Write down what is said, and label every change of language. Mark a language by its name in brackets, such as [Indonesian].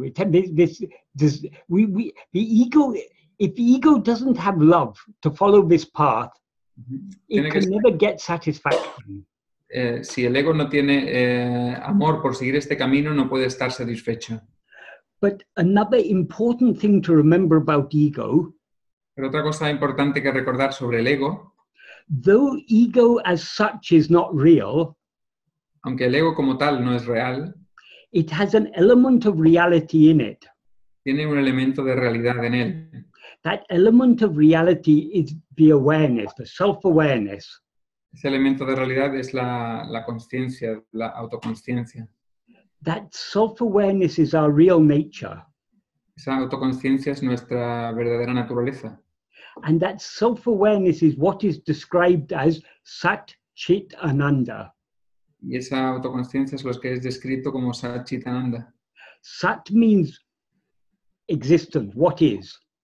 [English] The ego. If the ego doesn't have love to follow this path, it [Spanish] Tiene que [English] can never get satisfaction. [Spanish] Si el ego no tiene amor por seguir este camino, no puede estar satisfecho. [English] But another important thing to remember about ego, [Spanish] Pero otra cosa importante que recordar sobre el ego, [English] though ego as such is not real, [Spanish] aunque el ego como tal no es real, [English] it has an element of reality in it. [Spanish] tiene un elemento de realidad en él. [English] That element of reality is the awareness, the self-awareness. [Spanish] Ese elemento de realidad es la conciencia, la autoconciencia. [English] That self-awareness is our real nature. [Spanish] Esa autoconciencia es nuestra verdadera naturaleza. [English] And that self-awareness is what is described as Sat Chit Ananda. [Spanish] Y esa autoconciencia es lo que es descrito como Sat Chit Ananda. [English] Sat means existence, what is.